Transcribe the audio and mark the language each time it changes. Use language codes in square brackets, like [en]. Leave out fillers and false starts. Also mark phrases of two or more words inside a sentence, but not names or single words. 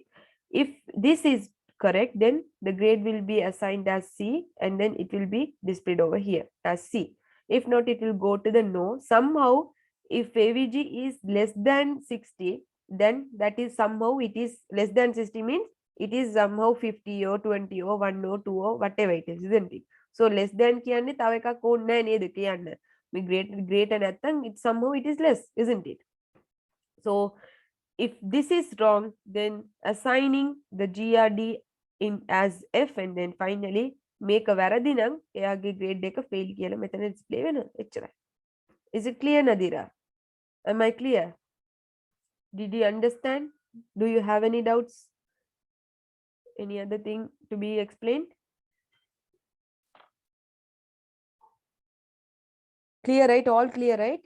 [en] If this is correct, then the grade will be assigned as C and then it will be displayed over here as C. If not, it will go to the no. Somehow, if AVG is less than 60, then that is somehow it is less than 60 means it is somehow 50 or 20 or 1 or 2 or whatever it is, isn't it? So less than [si] කියන්නේ තව එකක් ඕනේ නැහැ නේද කියන්න. මේ greater නැත්තම් [en] it somehow it is less, isn't it? So if this is wrong, then assigning the GRD in as F and then finally make a [si] වැරදි නම් එයාගේ grade එක fail කියලා මෙතන display වෙනවා. එච්චරයි. [en] Is it clear, Nadira? Am I clear? Did you understand? Do you have any doubts? Any other thing to be explained? Clear, right? All clear, right?